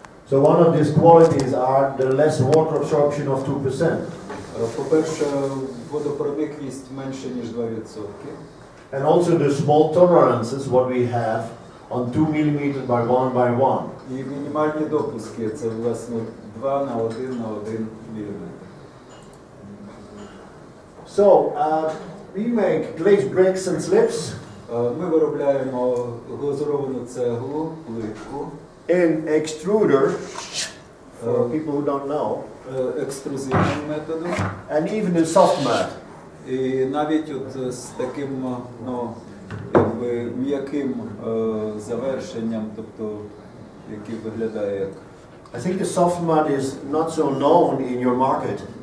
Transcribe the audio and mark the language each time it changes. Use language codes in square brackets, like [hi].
[en] So one of these qualities are the less water absorption of 2%. [uk] По-перше, водопроникність менше, ніж 2%. [en] And also the small tolerances, what we have on 2 mm by 1 by 1. [uk] І мінімальні допуски, це, власне, 2 на 1 на 1 мм. [en] So, we make glazed bricks and slips. [uk] Ми виробляємо глазуровану цеглу, плитку. [en] In extruder, for people who don't know. [uk] Екструзивним методом. [en] And even in soft mud. [uk] І навіть от з таким, якби м'яким завершенням, тобто, який виглядає як... [en] I think the soft mud is not so known in your market.